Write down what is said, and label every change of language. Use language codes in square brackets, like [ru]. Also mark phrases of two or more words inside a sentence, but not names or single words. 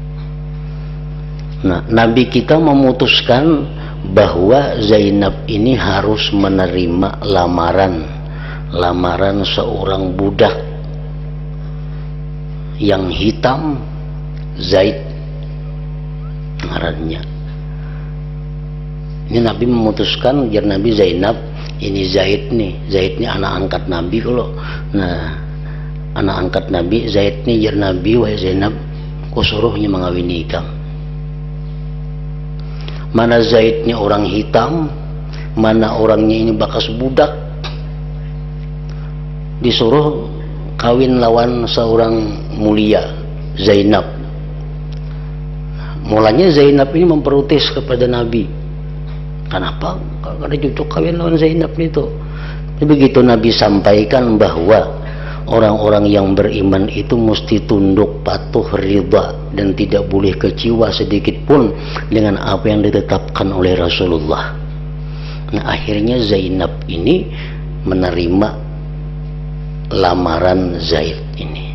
[id] Nah, Nabi kita memutuskan bahwa Zainab ini harus menerima lamaran seorang budak yang hitam, Zaid ngarannya. Ini Nabi memutuskan, jar Nabi, Zainab ini Zaid nih anak angkat Nabi kalau. [bjn] Nah, anak angkat Nabi Zaid nih, jar Nabi, wahai Zainab, ku suruhnya mengawini ikam. Mana Zaidnya orang hitam, mana orangnya ini bekas budak, disuruh kawin lawan seorang mulia, Zainab. Mulanya Zainab ini memprotes kepada Nabi, kenapa kada cocok kawin lawan Zainab itu. [id] Begitu Nabi sampaikan bahwa orang-orang yang beriman itu mesti tunduk, patuh, ridha, dan tidak boleh kecewa sedikit pun dengan apa yang ditetapkan oleh Rasulullah. Nah, akhirnya Zainab ini menerima lamaran Zaid ini.